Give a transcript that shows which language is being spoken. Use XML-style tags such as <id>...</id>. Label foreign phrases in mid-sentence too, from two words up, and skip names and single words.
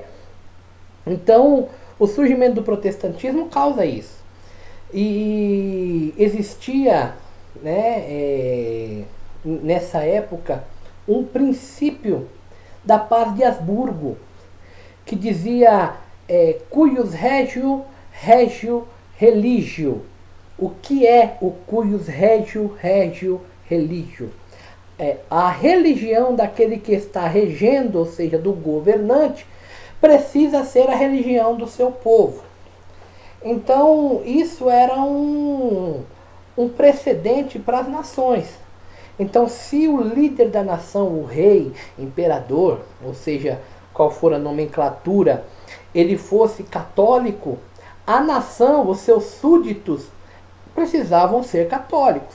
<pt>Então, o surgimento do protestantismo causa isso. E existia, nessa época, um princípio da paz de Habsburgo, que dizia</pt> <la>cuius regio, regio religio.</la> <pt>O que é o</pt> <la>cuius regio, regio religio?</la> <pt>A religião daquele que está regendo, ou seja, do governante, precisa ser a religião do seu povo. Então, isso era um precedente para as nações. Então, se o líder da nação, o rei, imperador, ou seja, qual for a nomenclatura, ele fosse católico, a nação, os seus súditos, precisavam ser católicos.</pt>